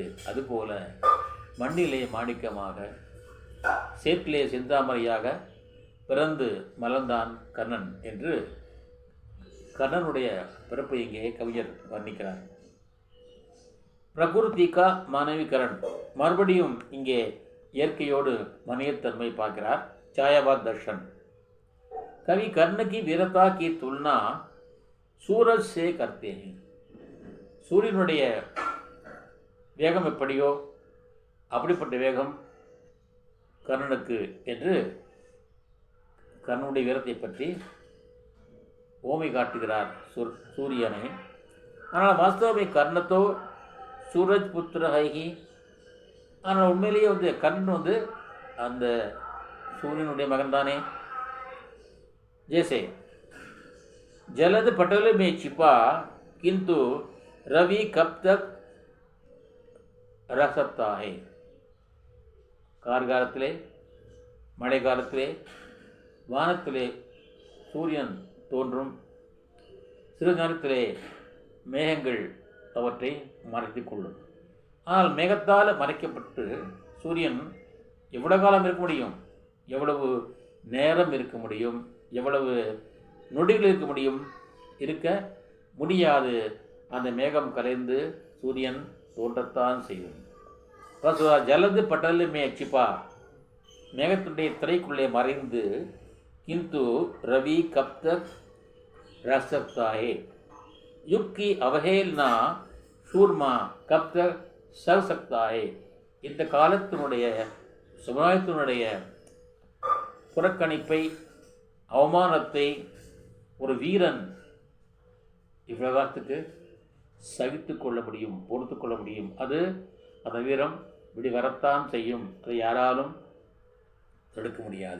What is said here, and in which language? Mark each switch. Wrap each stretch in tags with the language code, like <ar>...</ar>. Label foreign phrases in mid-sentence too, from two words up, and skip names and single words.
<ta>அதுபோல மண்ணிலே மாணிக்கமாக சேற்றிலே செந்தாமரையாக பிறந்து மலர்ந்தான் கர்ணன் என்று கர்ணனுடைய பிறப்பை இங்கே கவிஞர் வர்ணிக்கிறார்.</ta> <hi>प्रकृतिका मानवीकरण,</hi> <ta>மறுபடியும் இங்கே இயற்கையோடு மனிதத்தன்மை பார்க்கிறார்.</ta> <hi>छायावाद दर्शन. कवि कर्ण की वीरता की तुलना सूरज से करते हैं.</hi> <ta>சூரியனுடைய வேகம் எப்படியோ அப்படிப்பட்ட வேகம் கர்ணனுக்கு என்று கர்ணனுடைய வீரத்தை பற்றி ஓமை காட்டுகிறார் சூரியனை.</ta> <hi>ஆனால் वास्तव में कर्ण तो सूरज पुत्र है ही.</hi> <ta>ஆனால் உண்மையிலேயே கர்ணன் அந்த சூரியனுடைய மகன் தானே.</ta> <hi>जैसे जलद पटल में छिपा किंतु रवि कब तक रह सकता है.</hi> <ta>கார்காலத்திலே மழை காலத்திலே வானத்திலே சூரியன் தோன்றும், சிறு நேரத்திலே மேகங்கள் அவற்றை மறைத்து கொள்ளும். ஆனால் மேகத்தால் மறைக்கப்பட்டு சூரியன் எவ்வளவு காலம் இருக்க முடியும், எவ்வளவு நேரம் இருக்க முடியும், எவ்வளவு நொடிகள் இருக்க முடியும்? இருக்க முடியாது. அந்த மேகம் கலைந்து சூரியன் தோன்றத்தான் செய்யும்.</ta> <hi>जलद पटल में छिपा,</hi> <ta>மேகத்துடைய திரைக்குள்ளே மறைந்து,</ta> <hi>किंतु रवि कब तक रह सकता है. युग की अवहेलना शूरमा कब तक सह सकता है.</hi> <ta>இந்த காலத்தினுடைய சமுதாயத்தினுடைய புறக்கணிப்பை, அவமானத்தை ஒரு வீரன் இவ்வளவு காலத்துக்கு சகித்து கொள்ள முடியும், பொறுத்து கொள்ள முடியும். அந்த வீரம் இப்படி வரத்தான் செய்யும். அதை யாராலும் தடுக்க முடியாது.</ta>